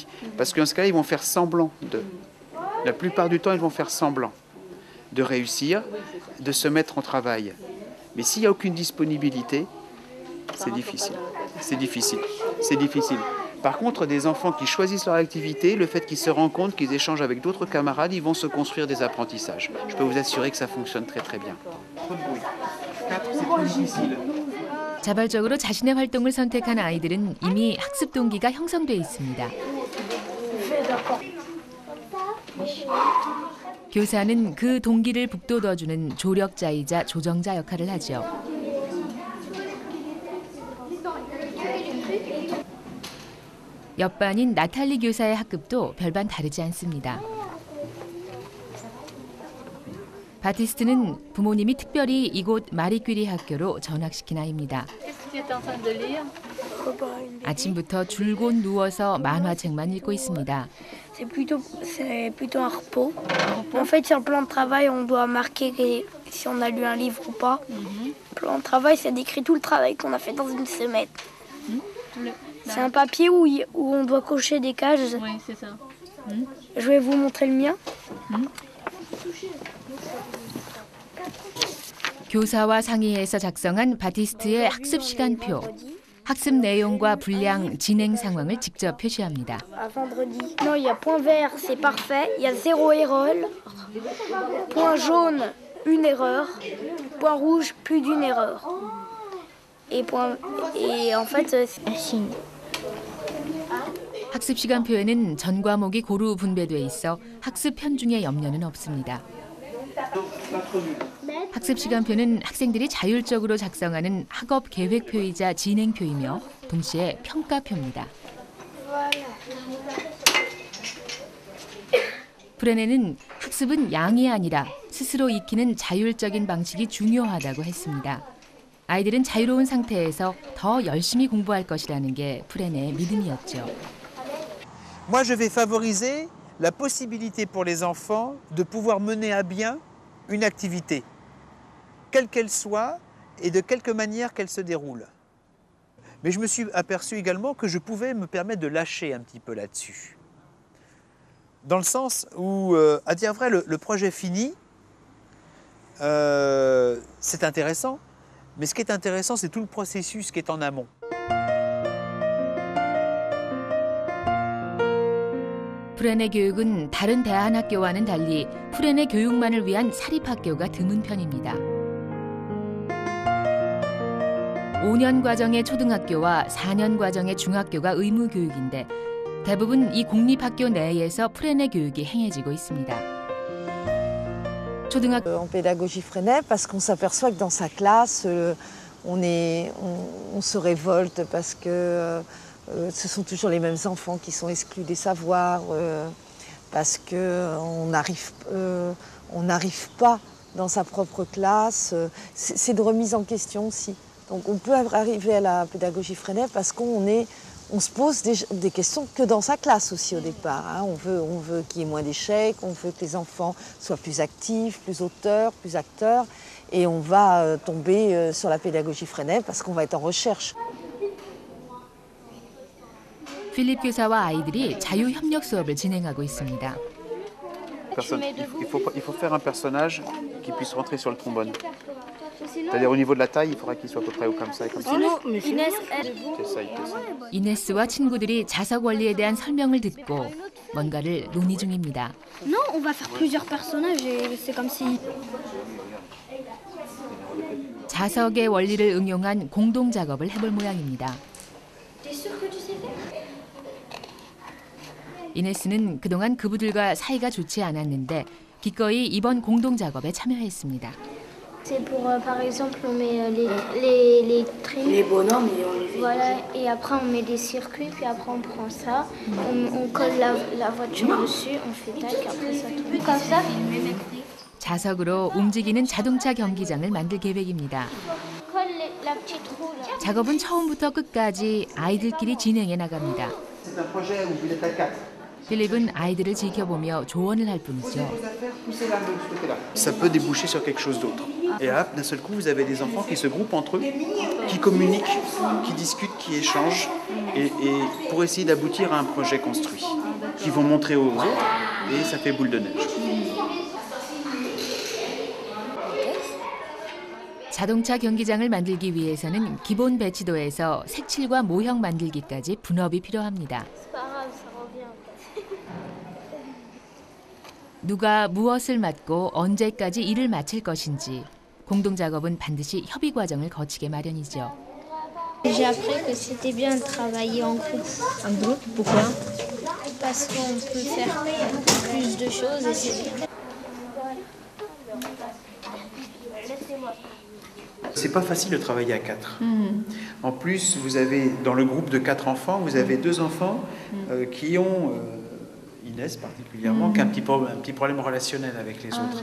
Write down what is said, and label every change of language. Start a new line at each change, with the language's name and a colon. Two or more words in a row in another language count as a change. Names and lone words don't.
French: Parce qu'en ce cas-là, ils vont faire semblant de... La plupart du temps, ils vont faire semblant de réussir, de se mettre en travail. Mais s'il n'y a aucune disponibilité, c'est difficile. C'est difficile. C'est difficile. Par contre, des enfants qui choisissent leur activité, le fait qu'ils se rendent compte qu'ils échangent avec d'autres camarades, ils vont se construire des apprentissages. Je peux vous assurer que ça fonctionne très très bien.
Korean: 자발적으로 자신의 활동을 선택한 아이들은 이미 학습 동기가 형성돼 있습니다. 교사는 그 동기를 북돋워주는 조력자이자 조정자 역할을 하죠. 옆반인 나탈리 교사의 학급도 별반 다르지 않습니다. 바티스트는 부모님이 특별히 이곳 마리 퀴리 학교로 전학시킨 아이입니다. 아침부터 줄곧 누워서 만화책만 읽고 있습니다.
French: C'est plutôt un repos. En fait, sur le plan de travail, on doit marquer si on a lu un livre ou pas. Le plan de travail, ça décrit tout le travail qu'on a fait dans une semaine. C'est un papier où on doit cocher des cases. Oui, c'est ça. Je vais vous montrer le mien.
Korean: 교사와 상의해서 작성한 바티스트의 학습 시간표. 학습 내용과 분량, 진행 상황을 직접 표시합니다.
French: À vendredi. Non, il y a point vert, c'est parfait. Il y a 0 erreur. Point jaune, une erreur. Point rouge, plus d'une erreur. Et en fait, c'est un signe.
Korean: 학습 시간표에는 전 과목이 고루 분배돼 있어 학습 편중에 염려는 없습니다. 학습 시간표는 학생들이 자율적으로 작성하는 학업 계획표이자 진행표이며 동시에 평가표입니다. 프레네는 학습은 양이 아니라 스스로 익히는 자율적인 방식이 중요하다고 했습니다. 아이들은 자유로운 상태에서 더 열심히 공부할 것이라는 게 프레네의 믿음이었죠.
French: Moi, je vais favoriser la possibilité pour les enfants de pouvoir mener à bien une activité, quelle qu'elle soit et de quelque manière qu'elle se déroule. Mais je me suis aperçu également que je pouvais me permettre de lâcher un petit peu là-dessus. Dans le sens où, à dire vrai, le projet fini, c'est intéressant, mais ce qui est intéressant, c'est tout le processus qui est en amont.
Korean: 프렌의 교육은 다른 대안학교와는 달리 프렌의 교육만을 위한 사립학교가 드문 편입니다. 5년 과정의 초등학교와 4년 과정의 중학교가 의무 교육인데 대부분 이 공립학교 내에서 프렌의 교육이 행해지고 있습니다. 초등학교
French: En pédagogie Freinet, parce qu'on s'aperçoit que dans sa classe, on se révolte parce que ce sont toujours les mêmes enfants qui sont exclus des savoirs, parce qu'on n'arrive pas dans sa propre classe. C'est de remise en question aussi. Donc on peut arriver à la pédagogie Freinet parce qu'on se pose des questions que dans sa classe aussi au départ. Hein. On veut qu'il y ait moins d'échecs, on veut que les enfants soient plus actifs, plus auteurs, plus acteurs. Et on va tomber sur la pédagogie Freinet parce qu'on va être en recherche.
Korean: 필립 교사와 아이들이 자유협력 수업을 진행하고 있습니다.
French: Il faut faire un personnage qui puisse rentrer sur le trombone. C'est-à-dire au niveau de la taille, il faudra qu'il soit à peu près comme ça et comme ça.
Korean: 이네스와 친구들이 자석 원리에 대한 설명을 듣고 뭔가를 논의 중입니다.
French: Non, on va faire plusieurs personnages et c'est comme si...
Korean: 자석의 원리를 응용한 공동 작업을 해볼 모양입니다. 이네스는 그동안 그부들과 사이가 좋지 않았는데 기꺼이 이번 공동 작업에 참여했습니다.
French: C'est pour, par exemple, on met les trains. Les bonhommes, et on les fait. Voilà, et après on met des circuits, puis après on prend ça, on colle la voiture dessus, on fait tac, après ça tourne comme ça.
Korean: 자석으로 움직이는 자동차 경기장을 만들 계획입니다.
French: Colle la petite roue là.
Korean: 작업은 처음부터 끝까지 아이들끼리 진행해 나갑니다.
French: C'est un projet où vous êtes à 4.
Korean: 필립은 아이들을 지켜보며 조언을 할 뿐이죠.
French: Ça peut déboucher sur quelque chose d'autre. Et là, d'un seul coup, vous avez des enfants qui se groupent entre eux, qui communiquent, qui discutent, qui échangent, et pour essayer d'aboutir à un projet construit, qui vont montrer aux autres, et ça fait boule de neige.
Korean: 자동차 경기장을 만들기 위해서는 기본 배치도에서 색칠과 모형 만들기까지 분업이 필요합니다. 누가 무엇을 맡고 언제까지 일을 마칠 것인지 공동 작업은 반드시 협의 과정을 거치게 마련이죠.
French: J'ai appris que c'était bien de travailler en groupe. En groupe? Pourquoi? Parce qu'on peut faire plus de choses et c'est bien. C'est pas facile de travailler à 4. En plus, vous avez dans le groupe de 4 enfants, vous avez 2 enfants qui ont Inès particulièrement, qui a un petit problème relationnel avec les autres.